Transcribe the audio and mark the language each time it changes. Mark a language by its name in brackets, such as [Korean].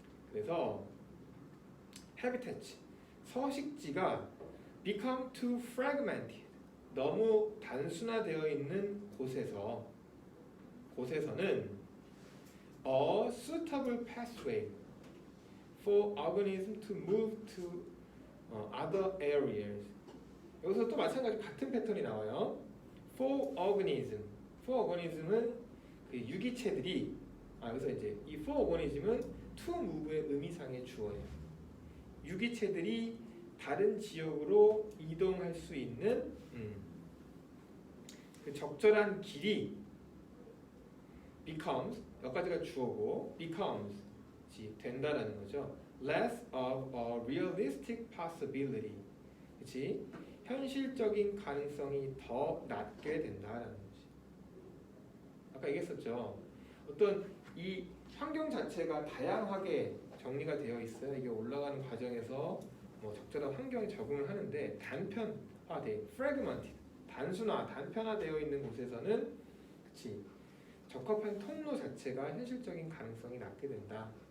[English] 그래서 habitats [Korean] 서식지가 [English] become too fragmented [Korean] 너무 단순화되어 있는 곳에서는 [English] a suitable pathway for organism to move to other areas. [Korean] 여기서 또 마찬가지 같은 패턴이 나와요. [English] for organism [Korean] 은 그 유기체들이 그래서 이제 이 for organism은 [English] to move [Korean] 의 의미상의 주어예요. 유기체들이 다른 지역으로 이동할 수 있는 그 적절한 길이 becomes 여기까지가 주어고 becomes 된다라는 거죠. [English] less of a realistic possibility. [Korean] 그렇지? 현실적인 가능성이 더 낮게 된다라는 거지. 아까 얘기했었죠. 어떤 이 환경 자체가 다양하게 정리가 되어 있어요. 이게 올라가는 과정에서 적절한 환경에 적응을 하는데 단편화돼, fragmented, 단편화되어 있는 곳에서는 그치, 적합한 통로 자체가 현실적인 가능성이 낮게 된다.